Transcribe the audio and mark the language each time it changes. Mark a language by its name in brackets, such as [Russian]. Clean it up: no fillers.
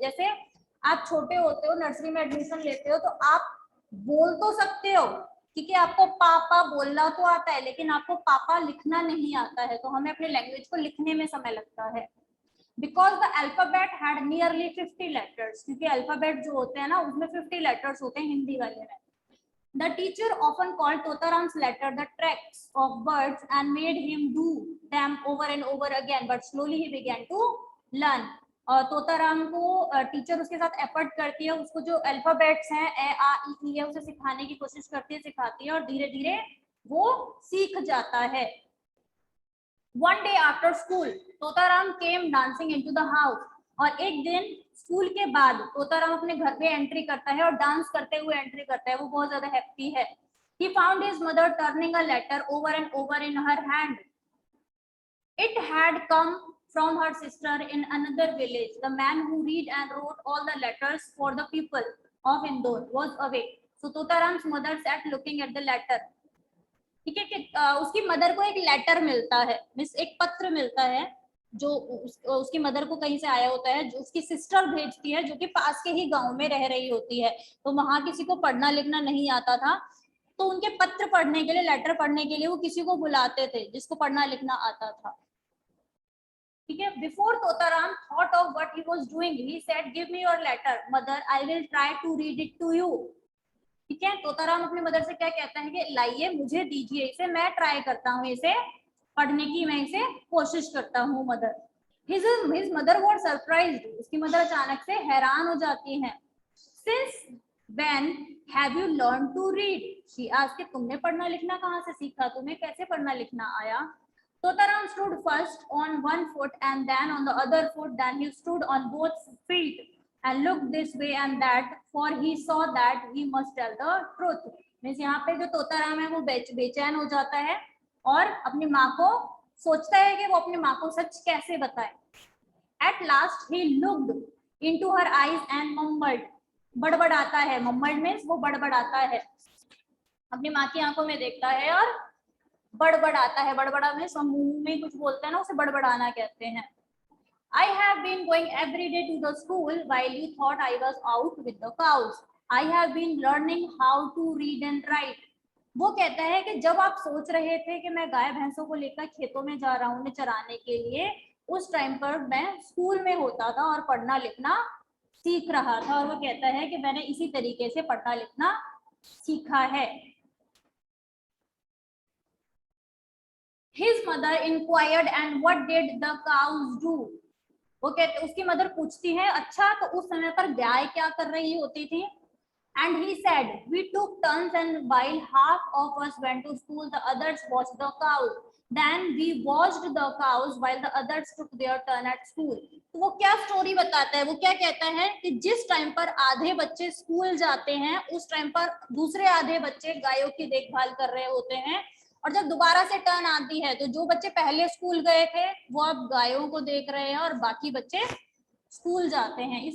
[Hindi] जैसे आप छोटे होते हो, नर्सरी में एडमिशन लेते हो, तो आप बोल तो सकते हो क्योंकि आपको पापा बोलना तो आता है लेकिन आपको पापा लिखना नहीं आता है, तो हमें अपने लैंग्वेज को लिखने में समय लगता है। [English] because the alphabet had nearly 50 letters, [Hindi] क्योंकि अल्फाबेट जो होते हैं ना उसमें 50 लेटर्स होते हैं हिंदी वाले में। [English] The teacher often called Totaram's letter the tracks of birds and made him do them over and over again, but slowly he began to learn. [Hindi] और तोताराम को टीचर उसके साथ एफर्ट करती है, उसको जो अल्फाबेट्स हैं ए आ ई है उसे सिखाने की कोशिश करती है, सिखाती है और धीरे धीरे वो सीख जाता है। [English] One day after school, Totaram came dancing into the house. [Hindi] और एक दिन स्कूल के बाद तोताराम अपने घर पे एंट्री करता है और डांस करते हुए एंट्री करता है, वो बहुत ज्यादा हैप्पी है। [English] He found his mother turning a letter over and over in her hand. It had come from her sister in another village. The man who read and wrote all the letters for the people of Indore was away. So Totaram's mother sat looking at the letter. [Hindi] ठीक है कि उसकी mother को एक letter मिलता है, means एक पत्र मिलता है जो उसकी मदर को कहीं से आया होता है, जो उसकी सिस्टर भेजती है जो कि पास के ही गांव में रह रही होती है। तो वहां किसी को पढ़ना लिखना नहीं आता था, तो उनके पत्र पढ़ने के लिए, लेटर पढ़ने के लिए वो किसी को बुलाते थे जिसको पढ़ना लिखना आता था। ठीक है, [English] Before Totaram thought of what he was doing, he said give me your letter mother, I will try to read it to you. [Hindi] ठीक है, तोताराम अपनी मदर से क्या कहता है कि लाइए मुझे दीजिए इसे, मैं ट्राई करता हूँ इसे पढ़ने की, मैं इसे कोशिश करता हूँ mother. [English] his mother was surprised, [Hindi] उसकी मदर अचानक से हैरान हो जाती है। [English] since when have you learn to read, she asked [Hindi] कि तुमने पढ़ना लिखना कहाँ से सीखा, तुम्हें कैसे पढ़ना लिखना आया। [English] Totaram stood first on one foot and then on the other foot, then he stood on both feet and looked this way and that, for he saw that he must tell the truth. [Hindi] Means यहाँ पे जो तोताराम है वो बेचैन हो जाता है और अपनी माँ को सोचता है कि वो अपनी माँ को सच कैसे बताए। [English] At last he looked into her eyes and mumbled, [Hindi] बड़बड़ाता है, [English] mumbled means [Hindi] वो बड़बड़ाता है, अपनी माँ की आंखों में देखता है और बड़बड़ाता है। बड़बड़ा में मुंह में कुछ बोलते हैं ना, उसे बड़बड़ाना कहते हैं। [English] I have been going every day to the school while you thought I was out with the cows. I have been learning how to read and write. [Hindi] वो कहता है कि जब आप सोच रहे थे कि मैं गाय भैंसों को लेकर खेतों में जा रहा हूँ उन्हें चराने के लिए, उस टाइम पर मैं स्कूल में होता था और पढ़ना लिखना सीख रहा था। और वो कहता है कि मैंने इसी तरीके से पढ़ना लिखना सीखा है। [English] His mother inquired, and what did the cows do? [Hindi] वो कहते, उसकी मदर पूछती है अच्छा तो उस समय पर गाय क्या कर रही होती थी। [English] And he said, we took turns and while half of us went to school, the others watched the cows. Then we watched the cows while the others took their turn at school. [Hindi] तो वो क्या story बताता है, वो क्या कहता है कि जिस टाइम पर आधे बच्चे स्कूल जाते हैं उस टाइम पर दूसरे आधे बच्चे गायों की देखभाल कर रहे होते हैं, और जब दोबारा से टर्न आती है तो जो बच्चे पहले स्कूल गए थे वो अब गायों को देख रहे हैं और बाकी बच्चे स्कूल जाते हैं।